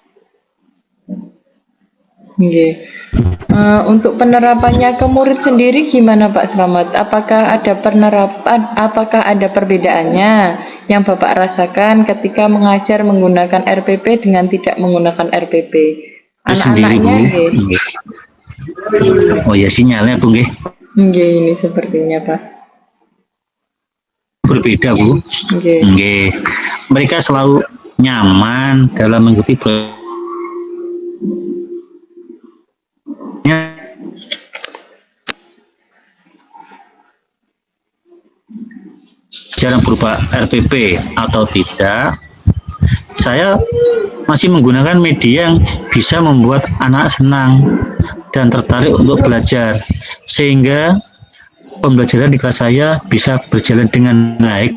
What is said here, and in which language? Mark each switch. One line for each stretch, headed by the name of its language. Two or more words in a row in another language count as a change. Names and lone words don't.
Indonesian: Nggih. Untuk penerapannya ke murid sendiri gimana Pak Slamet? Apakah ada perbedaannya yang Bapak rasakan ketika mengajar menggunakan RPP dengan tidak menggunakan RPP? Sendiri Bu. Anak-anaknya nggih. Oh ya sinyalnya Bu nggih. Nggih, ini sepertinya Pak. Berbeda Bu. Nggih. Nggih. Mereka selalu nyaman dalam mengikuti jarang berupa RPP atau tidak, saya masih menggunakan media yang bisa membuat anak senang dan tertarik untuk belajar, sehingga pembelajaran di kelas saya bisa berjalan dengan baik.